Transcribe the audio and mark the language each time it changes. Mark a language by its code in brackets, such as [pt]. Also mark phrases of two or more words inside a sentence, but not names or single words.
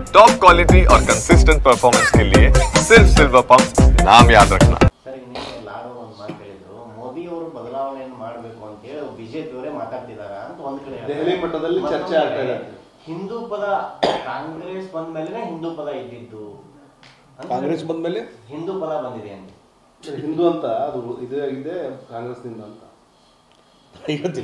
[en] top quality [hi] और [en] consistent performance [hi] के लिए सिर्फ सिल्वर पंप नाम याद रखना। [kn] सर ಲಾಡು ಒಂದು ಮಾತು ಹೇಳಿದ್ರು, ಮೋದಿ ಅವರು ಬದಲಾವಣೆಯನ್ನು ಮಾಡಬೇಕು ಅಂತ ಹೇಳಿ ಬಿಜೆಪಿ ಅವರೇ ಮಾತಾಡ್ತಿದ್ದಾರೆ ಅಂತ ಒಂದು ಕಡೆ ದೆಹಲಿ ಮಟ್ಟದಲ್ಲಿ ಚರ್ಚೆ ಆಗ್ತಾ ಇದೆ. ಹಿಂದೂ ಪದ ಕಾಂಗ್ರೆಸ್ ಬಂದ ಮೇಲೆ ಹಿಂದೂ ಪದ ಇದ್ದಿದ್ದು, ಕಾಂಗ್ರೆಸ್ ಬಂದ ಮೇಲೆ ಹಿಂದೂ ಪದ ಬಂದಿದೆ ಅಂತ. ಹಿಂದೂ ಅಂತ ಅದು ಇದೆ ಕಾಂಗ್ರೆಸ್ನಿಂದ ಅಂತ ಹೇಳ್ತೀನಿ.